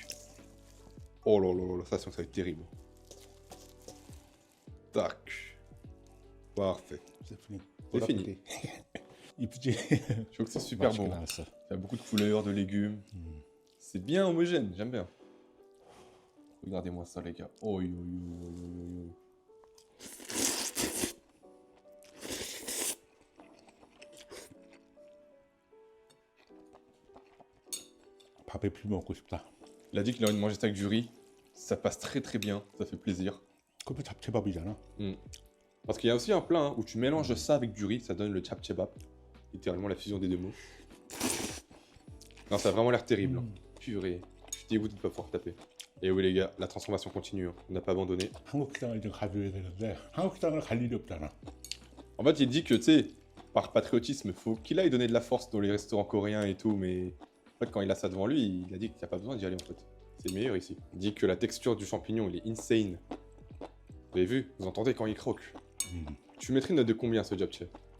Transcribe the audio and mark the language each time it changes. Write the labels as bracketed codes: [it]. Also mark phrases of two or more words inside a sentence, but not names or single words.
[fr] Oh là là là, ça sent que ça va être terrible. Tac. Parfait. C'est fini. C'est fini. [ko] 이쁘지? [fr] Je trouve que c'est super bon. [ko] 나왔어. [fr] Il y a beaucoup de couleurs, de légumes. C'est bien homogène, j'aime bien. Regardez-moi ça, les gars. Oh, yo, yo, yo, yo, yo. [ko] 밥에 비벼 먹고 싶다. [fr] Il a dit qu'il a envie de manger ça avec du riz. Ça passe très bien, ça fait plaisir. [ko] 그것도 잡채밥이잖아. [fr] Parce qu'il y a aussi un plat hein, où tu mélanges ça avec du riz, ça donne le chapchebap. Littéralement la fusion des deux mots. Non, ça a vraiment l'air terrible. Hein. Purée. Je suis dégoûté de ne pas pouvoir taper. Et oui les gars, la transformation continue. Hein. On n'a pas abandonné. [ko] 한국식당을 좀 가져야 되는데 한국식당을 갈 일이 없잖아. [fr] En fait, il dit que, tu sais, par patriotisme, faut qu'il aille donner de la force dans les restaurants coréens et tout, mais en fait, quand il a ça devant lui, il a dit qu'il n'y a pas besoin d'y aller en fait. C'est meilleur ici. Il dit que la texture du champignon, il est insane. Vous avez vu? Vous entendez quand il croque? Tu mettrais une note de combien ce japchae?